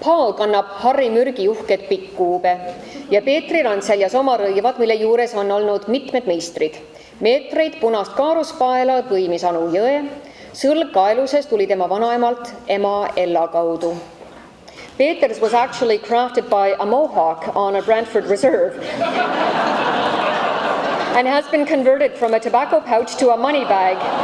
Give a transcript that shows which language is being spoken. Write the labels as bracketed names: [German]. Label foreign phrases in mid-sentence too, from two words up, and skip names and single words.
[Estonian] Paul kannab Harri Mürgi uhked pikkkuube ja Peetril on seljas oma rõivad, mille juures on olnud mitmed meistrid. Meetreid punast kaaruspaela põimis Anu Jõe, sõlg kaeluses tuli tema vanaemalt ema Ella kaudu. [English] Peeters was actually crafted by a Mohawk on a Brantford reserve and has been converted from a tobacco pouch to a money bag.